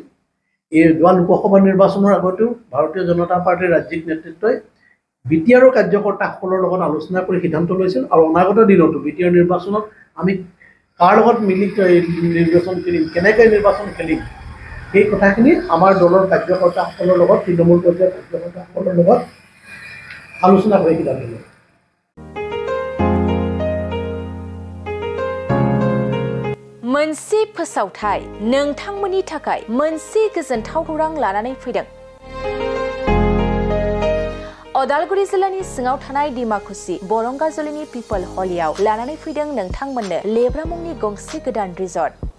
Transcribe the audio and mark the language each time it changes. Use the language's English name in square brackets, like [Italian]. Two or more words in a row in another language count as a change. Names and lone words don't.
[Assamese] এই যোৱা লোকসভা নিৰ্বাচনৰ আগতেও ভাৰতীয় জনতা পাৰ্টীৰ ৰাজ্যিক নেতৃত্বই BTR কাৰ্যকৰ্তাসকলৰ লগত আলোচনা কৰি সিদ্ধান্ত লৈছিল। আৰু অনাগত দিনতো BTR নিৰ্বাচনত আমি কাৰ লগত মিলি নিৰ্বাচন খেলিম, কেনেকৈ নিৰ্বাচন খেলিম, সেই কথাখিনি আমাৰ দলৰ কাৰ্যকৰ্তাসকলৰ লগত, তৃণমূল পৰ্যায়ৰ কাৰ্যকৰ্তাসকলৰ লগত [Bodo] आलोचना खालामदोंमोन। मोनसे फोसावथाय नोंथांमोननि थाखाय मोनसे गोजोनथाव खौरां लानानै फैदों। अदालगुरि जिल्लानि सिङाव थानाय डिमाकुसि बरंगाजुलिनि पिपल हलियाव लानानै फैदों नोंथांमोननो लेब्रा मुंनि गंसे गोदान रिजर्ट।